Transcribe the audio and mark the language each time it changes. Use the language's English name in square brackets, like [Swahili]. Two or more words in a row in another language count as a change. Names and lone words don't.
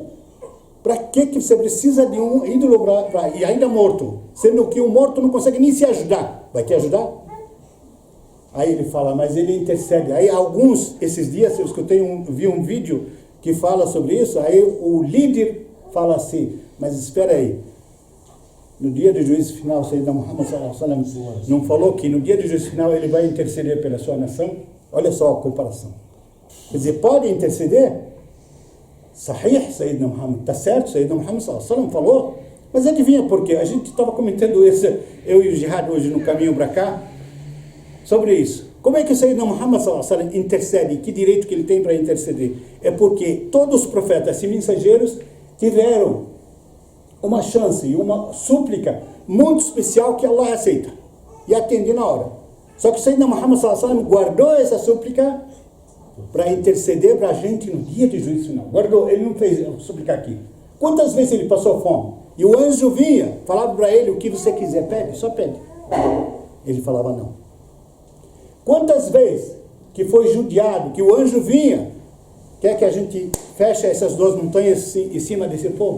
[Portuguese] Para que você precisa de um ídolo e ainda morto, sendo que o morto não consegue nem se ajudar? Vai te ajudar? Aí ele fala, mas ele intercede. Aí esses dias eu vi um vídeo que fala sobre isso, aí o líder fala assim, mas espera aí, no dia do juízo final, Sayyidina Muhammad [Arabic] صلى الله عليه وسلم [Portuguese] não falou que no dia do juízo final ele vai interceder pela sua nação? Olha só a comparação. Quer dizer, pode interceder? Sahih, Sayyidina Muhammad, está certo, Sayyidina Muhammad [Arabic] صلى الله عليه وسلم [Portuguese] falou, mas adivinha por quê? A gente estava comentando isso, eu e o Jihad hoje no caminho para cá, sobre isso. Como é que o Sayyidina Muhammad [Arabic] صلى الله عليه وسلم [Portuguese] intercede? Que direito que ele tem para interceder? É porque todos os profetas e mensageiros tiveram uma chance e uma súplica muito especial que Allah aceita e atende na hora. Só que o Sayyidina Muhammad [Arabic] صلى الله عليه وسلم [Portuguese] guardou essa súplica para interceder para a gente no dia do juízo final. Guardou, ele não fez súplica aqui. Quantas vezes ele passou fome? E o anjo vinha, falava para ele, o que você quiser, pede, só pede. Ele falava não. Quantas vezes que foi judiado, que o anjo vinha, quer que a gente feche essas duas montanhas em cima desse povo?